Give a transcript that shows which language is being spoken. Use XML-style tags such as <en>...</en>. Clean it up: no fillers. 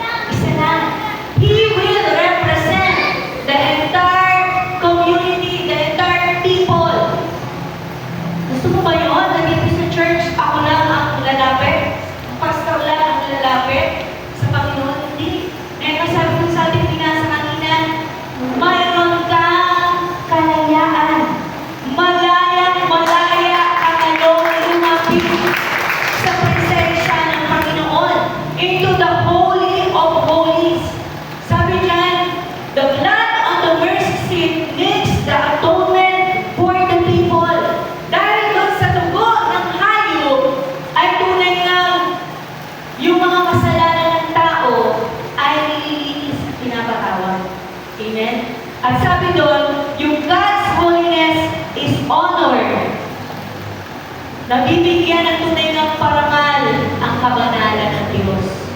<tl>Isa lang,</tl> <en>He will represent the entire community, the entire people.</en> <tl>Gusto mo ba yun? Nandito sa church, ako lang ang lalapit? Ang pastor lang ang lalapit sa Panginoon? Hindi. Ngayon, sabi ko sa ating pinasa kanina, mayroon kang kalayaan. Malaya ka ngayon lumapit sa presensya ng Panginoon</tl> <en>into the Holy of Holies.</en> <tl>Sabi niyan,</tl> <en>the blood on the mercy seat makes the atonement for the people.</en> <tl>Dahil doon sa dugo ng hayop ay tunay na yung mga kasalanan ng tao ay nililinis at pinapatawad. Amen? At sabi doon, yung</tl> <en>God's holiness is honored.</en> <tl>Nabibigyan ng tunay ng parangal ang kabanalan ng Diyos.</tl>